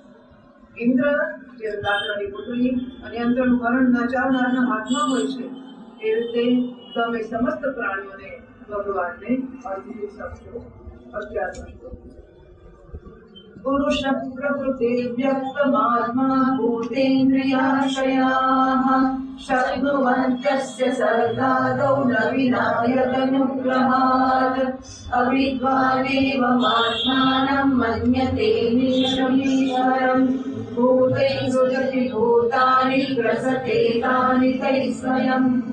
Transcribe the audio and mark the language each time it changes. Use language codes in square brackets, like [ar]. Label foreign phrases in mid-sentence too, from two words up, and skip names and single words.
[gu] ઇન્દ્ર જે લાકડાની પુતળી અને યંત્રનું હરણ નચાવનારના હાથમાં હોય છે, એ રીતે તમે સમસ્ત પ્રાણીઓને ભગવાનને અર્પિત સમજો, અજ્ઞાત સમજો. [sa] પુરુષ પ્રકૃતિ વ્યક્તમાત્મા ભૂતેન્દ્રિયાશયાઃ शक्नुवन्तस्य सर्गादौ न विनायतनुग्रहात् अविद्वानेवमात्मानं मन्यते नीशमीश्वरम् भूतैः सृजति भूतानि ग्रसते तानि तैः स्वयम्